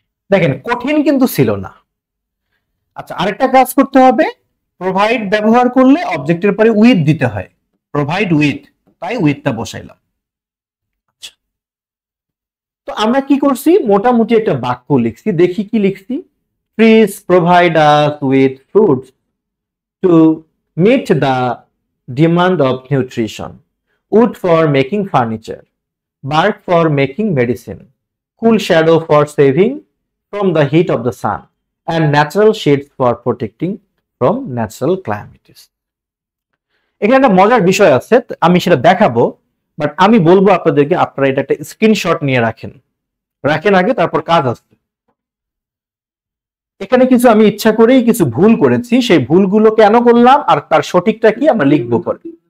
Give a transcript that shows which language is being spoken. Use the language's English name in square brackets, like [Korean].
[Bangla] দেখেন কঠিন কিন্তু ছিল না। আচ্ছা, আরেকটা কাজ করতে হবে, প্রোভাইড ব্যবহার করলে অবজেক্টের পরে উইথ দিতে হয়, প্রোভাইড উইথ, তাই উইথটা বসাইলাম। আচ্ছা, তো আমরা কি করছি, মোটামুটি একটা বাক্য লিখছি। দেখি কি লিখছি। [English] Trees provide us with fruits to meet the demand of nutrition, wood for making furniture, bark for making medicine, cool shadow for saving from the heat of the sun, and natural shades for protecting from natural calamities. [Bangla] এখানে একটা মজার বিষয় আছে, আমি সেটা দেখাবো, but আমি বলবো আপনাদেরকে আপনারা এটা একটা স্ক্রিনশট নিয়ে রাখেন আগে, তারপর কাজ আসবে। এখানে কিছু আমি ইচ্ছা করেই কিছু ভুল করেছি, সেই ভুলগুলো কেন করলাম আর তার সঠিকটা কি আমরা লিখবো পরে।